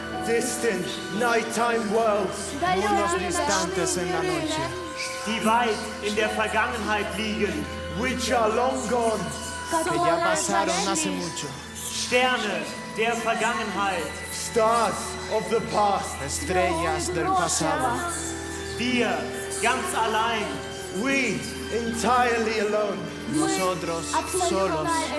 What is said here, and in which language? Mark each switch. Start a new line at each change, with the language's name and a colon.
English: Distant nighttime worlds.
Spanish: Mundos distantes en la noche.
German: Die weit in der Vergangenheit liegen.
English: Which are long gone.
Spanish: Que ya pasaron hace mucho.
German: Sterne der Vergangenheit.
English: Stars of the past.
Spanish: Estrellas del pasado.
German: Wir ganz allein.
English: We entirely alone.
Spanish: Nosotros solos.